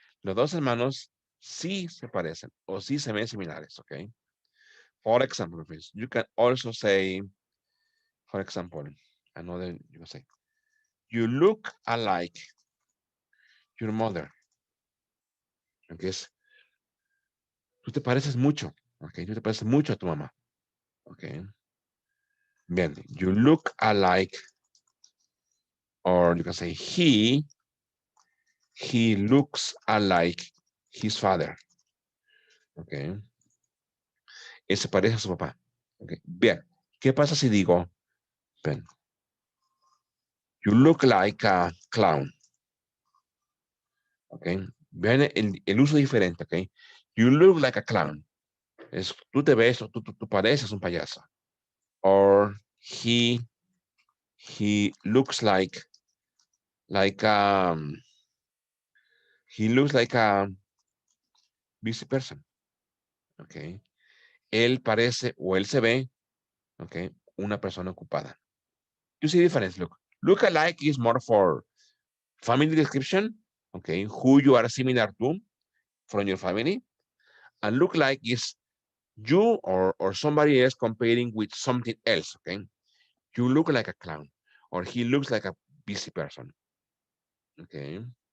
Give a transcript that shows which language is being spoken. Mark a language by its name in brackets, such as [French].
[Spanish] Los dos hermanos sí se parecen o sí se ven similares. [English] Okay. For example, please, you can also say, for example, another, you can say, you look alike your mother. [Spanish] Okay. Tú te pareces mucho. Okay. Tú te pareces mucho a tu mamá. Okay. Bien. [English] You look alike, or you can say he looks alike his father. [Spanish] Okay. Él se parece a su papá. Okay. Bien. ¿Qué pasa si digo, ven, [English] you look like a clown? Okay. [Spanish] Vean el uso diferente. [English] Okay. You look like a clown. [Spanish] Tú te ves, tú pareces un payaso. [English] Or he looks like um he looks like a busy person. Okay. [Spanish] Él parece o él se ve, okay, una persona ocupada. [English] You see the difference. Look alike is more for family description, okay, who you are similar to from your family. And look like is you or somebody else comparing with something else, okay? You look like a clown, or he looks like a busy person, okay?